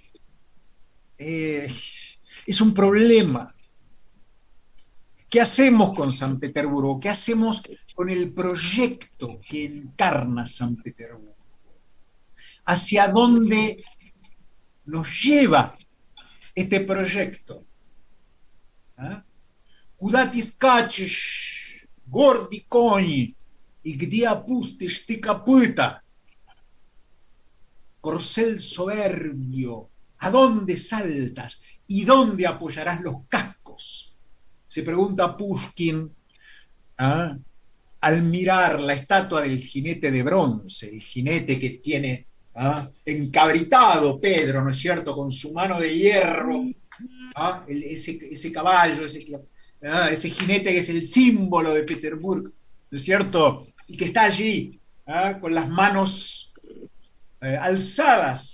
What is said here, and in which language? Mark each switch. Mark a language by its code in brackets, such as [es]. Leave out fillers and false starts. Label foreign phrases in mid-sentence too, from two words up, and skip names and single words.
[es] Es un problema. ¿Qué hacemos con San Petersburgo? ¿Qué hacemos con el proyecto que encarna San Petersburgo? ¿Hacia dónde nos lleva este proyecto? [ru] Куда ты скачешь, гордый конь, и где опустишь ты копыта? [es] Corcel soberbio, ¿a dónde saltas y dónde apoyarás los cascos? Se pregunta Pushkin al mirar la estatua del jinete de bronce, el jinete que tiene encabritado Pedro, ¿no es cierto?, con su mano de hierro, ese caballo, ese jinete que es el símbolo de Petersburgo, ¿no es cierto?, y que está allí con las manos alzadas.